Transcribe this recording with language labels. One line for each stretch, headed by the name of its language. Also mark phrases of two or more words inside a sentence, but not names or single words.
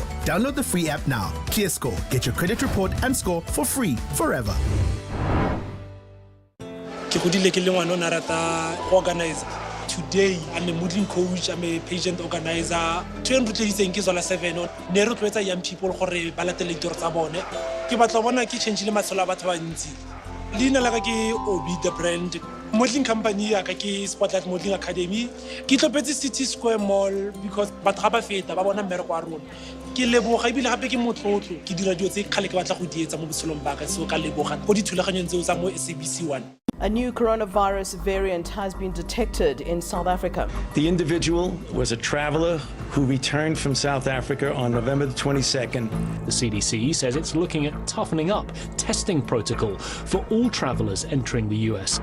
English: Download the free app now. ClearScore. Get your credit report and score for free forever. Organizer. Today, I'm a modeling coach, I'm a patient organizer.
Tswana: 207 nero twetsa
English: young people
Tswana: gore ba latele ditoro tsa bone. Ke batla bona ke change le matshelo a batho ba ntsi. Leina la ka ke Obi the brand.
English: Modeling company
Tswana: ya ka ke Spotlight Modeling Academy. Ke tlopetse City Square Mall because batho ga ba feta ba bona mmereko wa rona. Ke leboga ebile gape ke motlotlo ke dira dio tse kgale ke batla go di etsa mo botshelong ba ka so ka leboga go dithulaganyong tseo tsa mo SABC 1.
English: A new coronavirus variant has been detected in South Africa. The individual was a traveler who returned from South Africa on November the 22nd. The CDC says it's looking at toughening up testing protocol for all travelers entering the US.